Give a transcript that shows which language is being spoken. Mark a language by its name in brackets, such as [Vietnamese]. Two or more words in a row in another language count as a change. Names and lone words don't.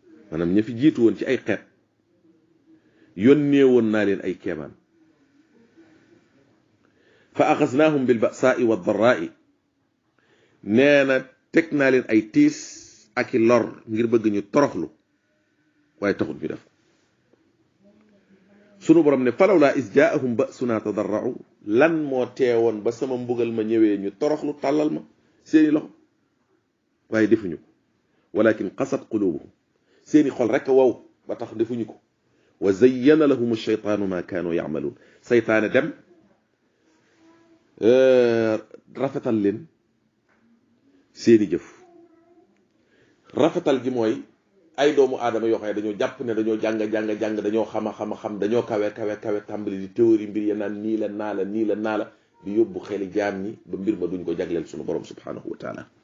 [Wolof] maanaam ña fi jiitu woon ci ay xeet, yónnee woon naa leen ay kéemaan. [Arabic] "فأخذناهم بالبأساء والضراء." [Wolof] Nee na, teg naa leen ay tiis ak i lor ngir bëgg ñu toroxlu, waaye taxut ñu def. Sunu borom ne, [Arabic] "فلولا إذ جاءهم بأسنا تضرعوا." [Wolof] Lan moo teewoon ba sama mbugal ma ñëwee ñu toroxlu, tàllal ma seeni loxo? Waaye defuñu ko. [Arabic] "ولكن قست قلوبهم." [Wolof] Seeni xol rek a wow ba tax defuñu ko. [Arabic] "وزين لهم الشيطان ما كانوا يعملون." [Wolof] Seytaane dem, euh, rafetal leen seeni jëf. Rafetal gi mooy ay doomu aadama yoo xam ne dañoo jàpp ne dañoo jàng, jàng, jàng, dañoo xam a xam a xam, dañoo kawe, kawe, kawe, tàmbali di théorie mbir ya naan nii la, naa la, nii la, naa la, di yóbbu xeli jaam ñi ba mbir ma duñ ko jagleel sunu borom [Arabic] سبحانه وتعالى.